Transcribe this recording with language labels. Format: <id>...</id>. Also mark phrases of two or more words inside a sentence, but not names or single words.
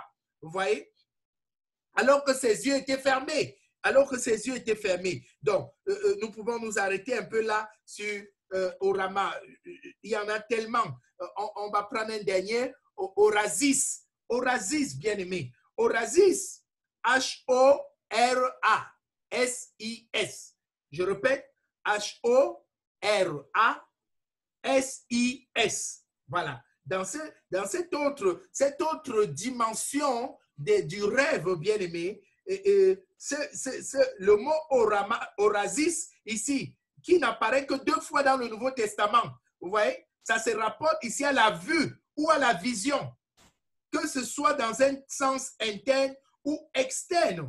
<fr>Vous voyez, alors que ses yeux étaient fermés. Donc, nous pouvons nous arrêter un peu là sur Orama. Il y en a tellement. On va prendre un dernier, Orasis. Orasis, bien-aimé. Orasis, H-O-R-A-S-I-S. Je répète, H-O-R-A-S-I-S. Voilà. Dans cette autre dimension du rêve, bien-aimé, le mot orasis ici, qui n'apparaît que 2 fois dans le Nouveau Testament. Vous voyez, ça se rapporte ici à la vue ou à la vision, que ce soit dans un sens interne ou externe.</fr>